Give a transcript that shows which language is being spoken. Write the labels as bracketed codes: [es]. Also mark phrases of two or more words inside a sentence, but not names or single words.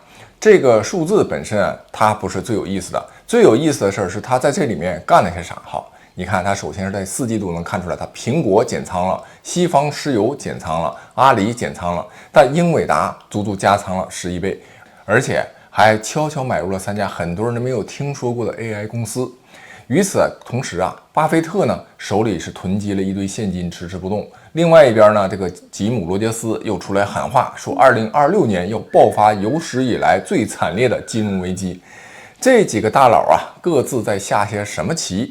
[zh] 这个数字本身它不是最有意思的，最有意思的事儿是它在这里面干了些啥你看，它首先是在4季度能看出来，它苹果减仓了，西方石油减仓了，阿里减仓了，但英伟達足足加仓了11倍，而且还悄悄买入了3家很多人都没有听說過的 AI 公司。與此同時巴菲特呢手裡是囤積了一堆現金遲遲不動。另外一邊呢，這個吉姆·羅傑斯又出來喊話，說2026年要爆發有史以來最慘烈的金融危機。這幾個大佬各自在下些什麼棋？